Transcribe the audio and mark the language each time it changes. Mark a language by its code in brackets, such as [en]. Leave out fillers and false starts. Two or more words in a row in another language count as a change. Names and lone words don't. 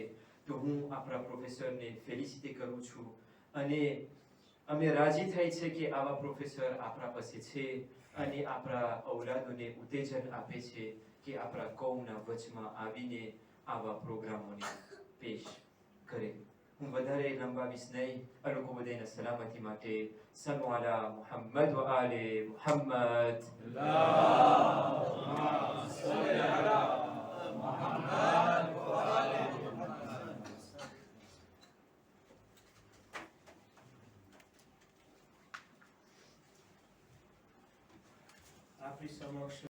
[gu] તો હું આપણા પ્રોફેસરને ફેલિસિટે કરું છું અને અમે રાજી થાય છે કે આવા પ્રોફેસર આપણા પાસે છે અને આપણા ઔલાદોને ઉત્તેજન આપે છે કે આપણા કૌમના વચમાં આવીને આવા પ્રોગ્રામોને પેશ કરે. હું વધારે લંબાવીશ નહીં. આ લોકો બધાના સલામતી માટે [ar] صلوا على محمد وآل محمد. اللهم صل على محمد وآل محمد. [gu] આપણી સમક્ષ